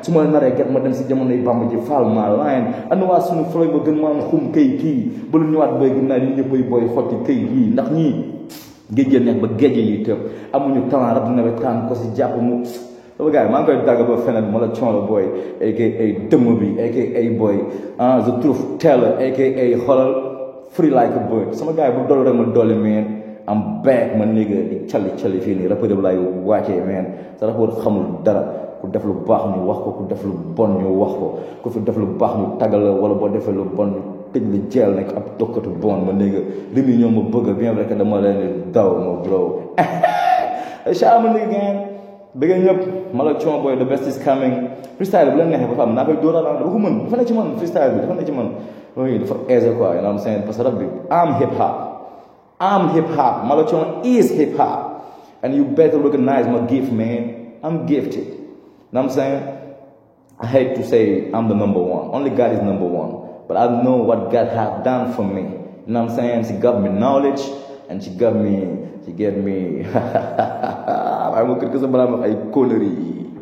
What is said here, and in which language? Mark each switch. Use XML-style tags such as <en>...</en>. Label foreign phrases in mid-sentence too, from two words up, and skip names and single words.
<wo>Su ma la naree gat ma dem si jamonoy Bamba ji, faal ma line. Anu waa suñu flow ba gën ma am xum kay kii. Ba lu ñëwaat, boy, gën naa ni ñëppay, boy, xotti kay kii. Ndax ñii géej gi neex ba géej yi tëb. Amuñu talent, rap nawetaan ko si jàpp mu. Sama gars yi, maa ngi koy dagg ba feneen, ma la Thion la, boy, A K A dëmm bi,</wo> <en>A K A boy, ah, the truth teller, A K A xoolal, free like a bird.</en> <wo>Sama gars yi, bu dolli rek ma dolli, man.</wo> <en>I'm back,</en> <wo>ma nigga, di cali cali fii nii, rappeur bi laay wàccee, man. Sa rappeur xamul dara. Ku def lu baax ñu wax ko, ku def lu bon ñu wax ko. Ku fi def lu baax ñu taggal la, wala boo defee lu bon ñu tëj la jeel nekk ab tokkatu bon. Ma nigga, rim yi ñoo ma bëgg,</wo> <fr>bien vrai que</fr> <wo>dama leen di daw, ma bro.</wo> <en>Shout out ma nigga gang.</en> <wo>Bëgg ñëpp, ma la</wo> <en>Thion Boy, the best is coming.</en> <wo>Freestyle bu leen neexee ba fa am, naa koy dóoraat, ah, dafa ko mën, dafa ne ci man, freestyle bi, dafa ne ci man. Oui, dafa aisé quoi,</wo> <en>you know what I'm saying?</en> <fr>Parce que rap bi,</fr> <en>I'm hip hop. I'm hip hop. Ma la Thion is hip hop. And you better recognize my gift, man. I'm gifted. You know what I'm saying? I hate to say I'm the number one. Only God is number one. But I know what God has done for me. You know what I'm saying? She got me knowledge and she got me, she gave me, I'm a critic, but I'm a connery.</en>